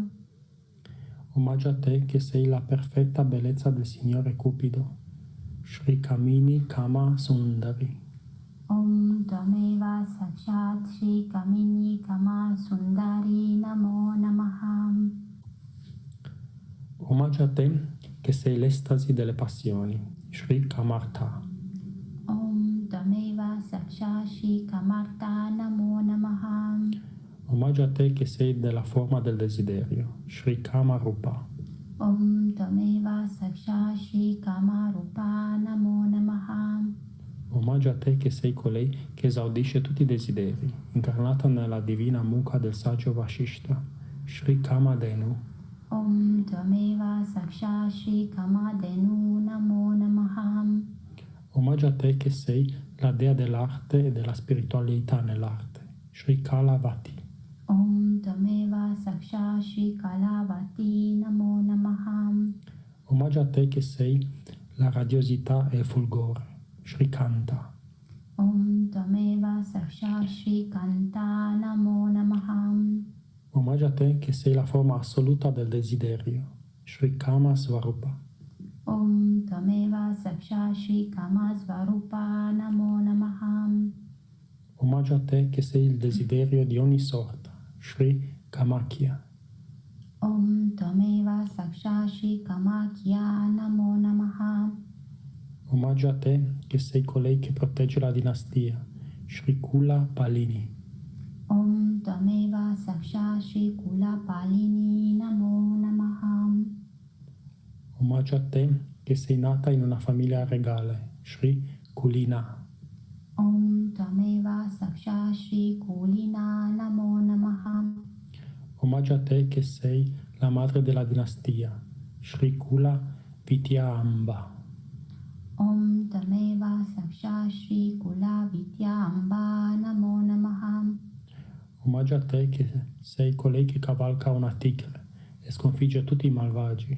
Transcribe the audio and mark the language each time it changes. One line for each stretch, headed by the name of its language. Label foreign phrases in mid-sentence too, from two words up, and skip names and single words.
Italian: Omaggio a te che sei la perfetta bellezza del Signore Cupido, Shri Kamini Kama Sundari.
Sanskrit: Om Tameva Sakshat Shri Kamini Kama Sundari Namo Namaha.
Italian: Omaggio a te che sei l'estasi delle passioni, Shri Kamartha.
Sanskrit: ॐ तमेव साक्षात् श्री Kamartha नमो नमः.
Italian: Omaggio a te che sei della forma del desiderio, Shri Kamarupa.
Sanskrit: ॐ तमेव साक्षात् श्री Kamarupa नमो नमः.
Italian: Omaggio a te che sei colei che esaudisce tutti i desideri, incarnata nella divina mucca del saggio Vashishta, Shri Kamadenu.
Sanskrit: ॐ तमेव साक्षात् श्री Kamadenu नमो नमः.
Italian: Omaggio a te che sei la dea dell'arte e della spiritualità nell'arte, Shri Kalavati.
Sanskrit: ॐ तमेव साक्षात् श्री Kalavati नमो नमः.
Italian: Omaggio a te che sei la radiosità e il fulgore. Shri Kanta.
Sanskrit: ॐ तमेव साक्षात् श्री Kanta नमो नमः.
Italian: Omaggio a te che sei la forma assoluta del desiderio. Shri Kama Svarupa.
Sanskrit: ॐ तमेव साक्षात् श्री Kama Svarupa नमो नमः.
Italian: Omaggio a te che sei il desiderio di ogni sorta. Shri Kamakya.
Sanskrit: ॐ तमेव साक्षात् श्री Kamakya नमो नमः.
Italian: Omaggio a te che sei colei che protegge la dinastia. Shri Kula Palini.
Sanskrit: ॐ तमेव साक्षात् श्री Kula Palini नमो नमः.
Italian: Omaggio a te che sei nata in una famiglia regale. Shri Kulina.
Sanskrit: ॐ तमेव साक्षात् श्री Kulina नमो नमः.
Italian: Omaggio a te che sei la madre della dinastia. Shri Kula Vityamba.
Sanskrit: ॐ तमेव साक्षात् श्री Kula Vityamba नमो नमः.
Italian: Omaggio a te che sei colei che cavalca una tigre e sconfigge tutti i malvagi.